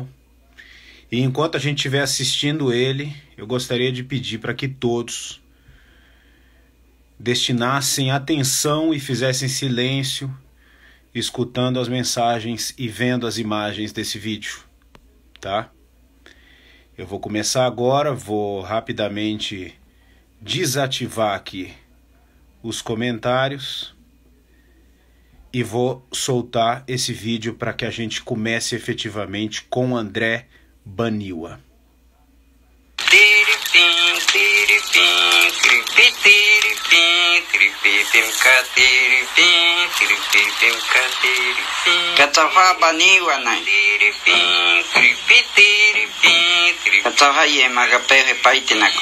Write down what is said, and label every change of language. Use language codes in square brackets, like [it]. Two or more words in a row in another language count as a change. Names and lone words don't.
[pt] E enquanto a gente estiver assistindo ele, eu gostaria de pedir para que todos destinassem atenção e fizessem silêncio, escutando as mensagens e vendo as imagens desse vídeo, tá? Eu vou começar agora, vou rapidamente desativar aqui os comentários e vou soltar esse vídeo para que a gente comece efetivamente com André Baniwa. [bwi] Katawa Baniwa nai. Katawa ye magapere paitinako.